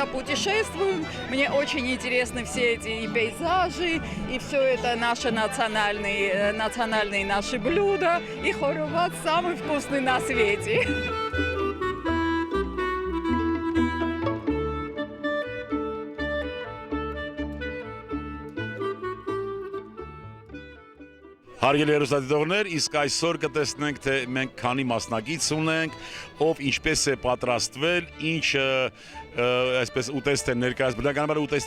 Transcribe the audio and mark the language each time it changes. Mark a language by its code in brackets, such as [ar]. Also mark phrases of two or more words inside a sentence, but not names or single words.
[ru] путешествую, мне очень интересны все эти и пейзажи, и все это наши национальные наши блюда, и хоровац самый вкусный на свете. [hy] Հարգելի հեռուստադիտողներ, իսկ այսօր կտեսնենք, թե մենք քանի մասնակից ունենք, ով ինչպես է պատրաստվել, ինչ այսպես ուտեստ է ներկայացնում, բնականաբար ուտեստը